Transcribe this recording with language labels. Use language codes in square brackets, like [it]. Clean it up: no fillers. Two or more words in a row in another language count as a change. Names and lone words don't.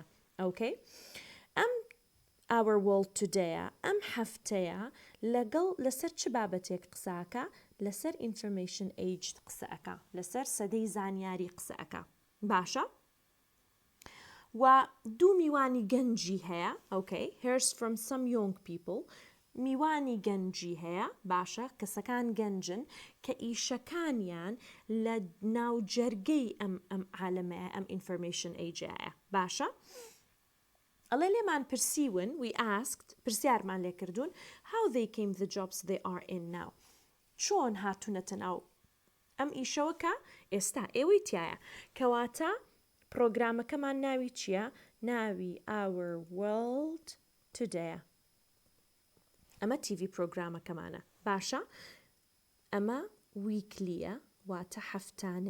[ckb] ئۆکەی؟ ئەم Our World Today ئەم هەفتەیە لەسەر چ بابەتێک قساکە؟ لەسەر Information Age قسەکە، لەسەر سەدەی زانیاری قسەکە. باشە؟ و دوو میوانی گەنجی هەیە. [en] ئۆکەی hears from some young people. [ckb] میوانی گەنجی هەیە. باشە؟ کەسەکان گەنجن کە ئیشەکانیان لە ناوجەرگەی ئەم عالەمەیە، ئەم [en] information age- [ckb] ئەیە. باشە؟ ئەڵێ لێمان پرسیون [en] we asked [ckb] پرسیارمان لێ کردوون [en] how they came the jobs they are in now. [ckb] چۆن هاتوونەتە ناو ئەم ئیشەوە کە ئێستا ئێوەی تایە. کەواتە پرۆگرامەکەمان ناوی چییە؟ ناوی Our World Today. ئەمە TV پرۆگرامەکەمانە. باشە؟ ئەمە ویکلیە، واتە هەفتانەیە.